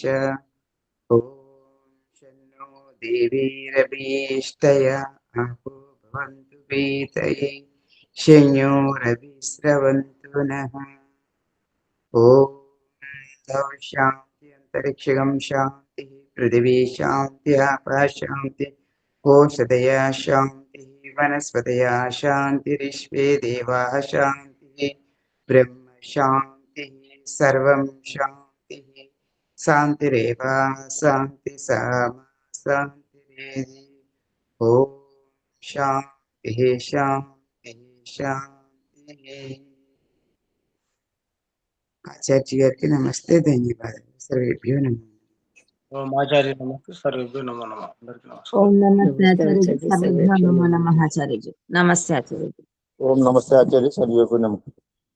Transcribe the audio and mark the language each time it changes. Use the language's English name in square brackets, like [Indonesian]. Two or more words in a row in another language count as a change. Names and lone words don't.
[Sanskrit] ఓం శన్నో దేవీరభీష్టయ ఆపో భవంతు పీతయే శంయోరవిశ్రవంతు నః. ఓం శాంతి అంతరిక్షం శాంతి पृथिवी शांति आपः शांति कोशदया शांति वनस्पतया शांतिरिश्वे देवाः शांति ब्रह्म शांति सर्वं शांति शांतिरेव शांति सामा शांतिरेधि. ओम शांति शांति शांति. [Hindi] आचार्य जी गाరికి नमस्ते, धन्यवाद. [Sanskrit] सर्वेभ्यो नमः. ఓం ఆచార్య నమస్తే సర్వేభ్యో నమో నమః. [Telugu] అందరికీ నమస్కారం. [Sanskrit] ఓం నమస్తే నమస్తే ఆచార్యజీ, ఆచార్య, సర్వేభ్యో సర్వేభ్యో నమో నమః. నమః ఆచార్యజీ. నమస్తే ఆచార్యజీ. ఓం నమస్తే ఆచార్య సర్వేకు నమః.